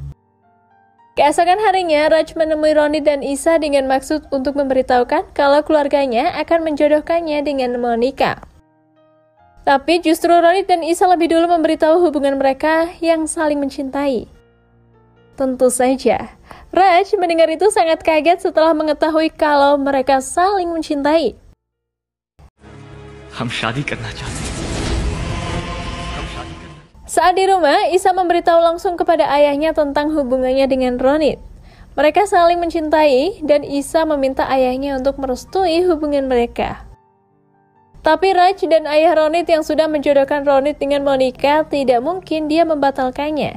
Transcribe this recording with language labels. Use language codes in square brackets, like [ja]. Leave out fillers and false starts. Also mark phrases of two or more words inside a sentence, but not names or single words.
[id] Keesokan harinya, Raj menemui Ronit dan Isa dengan maksud untuk memberitahukan kalau keluarganya akan menjodohkannya dengan Monica. Tapi justru Ronit dan Isa lebih dulu memberitahu hubungan mereka yang saling mencintai. Tentu saja, Raj mendengar itu sangat kaget setelah mengetahui kalau mereka saling mencintai. [hi] हम शादी करना चाहते हैं। [id] Saat di rumah, Isa memberitahu langsung kepada ayahnya tentang hubungannya dengan Ronit. Mereka saling mencintai dan Isa meminta ayahnya untuk merestui hubungan mereka. Tapi Raj dan ayah Ronit yang sudah menjodohkan Ronit dengan Monica tidak mungkin dia membatalkannya.